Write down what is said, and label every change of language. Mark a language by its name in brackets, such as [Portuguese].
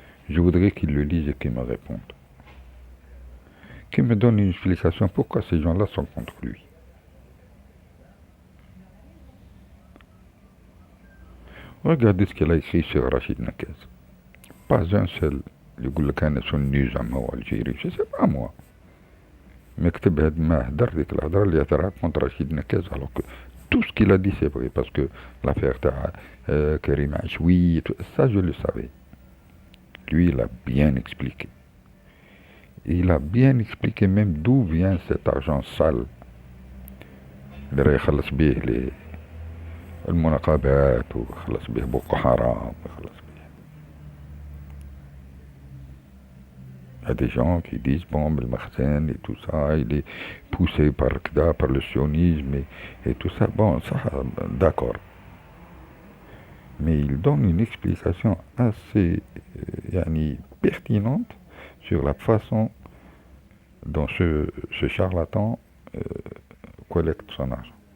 [French] Je voudrais qu'il le lise et qu'il me réponde. Qu'il me donne une explication pourquoi ces gens-là sont contre lui. Regardez ce qu'elle a écrit sur Rachid Nakez. Pas un seul. [Arabic] يقول لك أنا سني زعما والجيري [French] je sais pas moi. [Arabic] مكتب هاد ما هدر ديك الهضره اللي هضرها [French] contre Rachid Nakez alors que tout ce qu'il a dit c'est vrai parce que l'affaire تاع كريم عشوي ça je le savais. Lui il a bien expliqué. Il a bien expliqué même d'où vient cet argent sale [Arabic] اللي راه يخلص به المناقبات ويخلص به بوكو حرام ويخلص به. [French] Il y a des gens qui disent bon le Mahsen et tout ça il est poussé par le sionisme et tout ça, bon ça d'accord, mais il donne une explication assez pertinente sur la façon dont ce charlatan collecte son argent.